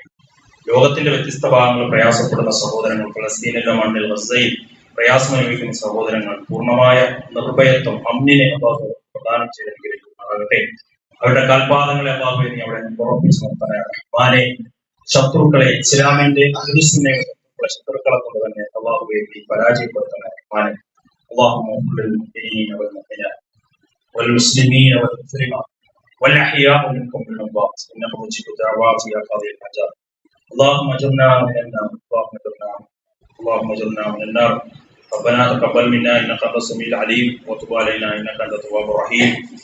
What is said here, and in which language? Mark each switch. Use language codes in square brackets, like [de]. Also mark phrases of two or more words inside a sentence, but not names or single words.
[ml] ലോകത്തിന്റെ വ്യത്യസ്ത ഭാഗങ്ങളിൽ പ്രയാസപ്പെടുന്ന സഹോദരങ്ങൾ, ഫലസ്തീനിലെ മണ്ണിൽ ഗസയിൽ പ്രയാസം അനുഭവിക്കുന്ന സഹോദരങ്ങൾ പൂർണ്ണമായ നിർഭയത്വം, അമ്നിനെ അള്ളാഹു പ്രദാനം ചെയ്ത് അനുഗ്രഹിക്കുമാറാകട്ടെ. അവരുടെ കാൽപാദങ്ങളെ അള്ളാഹു നീ അവിടെ ഉറപ്പിച്ചു നിർത്താനാണ്. റഹ്മാനെ, ശത്രുക്കളെ, ഇസ്ലാമിന്റെ ശത്രുക്കളെ കൊണ്ട് തന്നെ അള്ളാഹുവെ നീ പരാജയപ്പെടുത്തണേ. റഹ്മാനെ, [ar] والمسلمين والمسلمات والأحياء منكم والأموات إنه مجيب الدعوات يا قاضي الحاجات. اللهم اجرنا من النار، اللهم اجرنا من النار. ربنا تقبل منا إنك أنت السميع العليم وتب علينا إنك أنت التواب الرحيم.